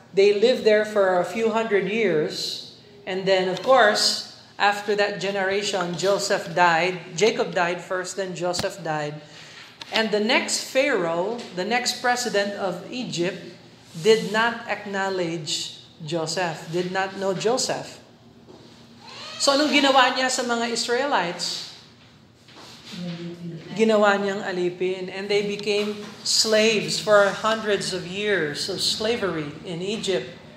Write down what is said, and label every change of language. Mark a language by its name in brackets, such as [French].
[English] They lived there for a few hundred years. And then, of course, after that generation, Joseph died. Jacob died first, then Joseph died. And the next Pharaoh, the next president of Egypt, did not acknowledge Joseph, did not know Joseph. [Filipino] So anong ginawa niya sa mga Israelites? Ginawa niyang alipin. [English] And they became slaves for hundreds of years of slavery in Egypt.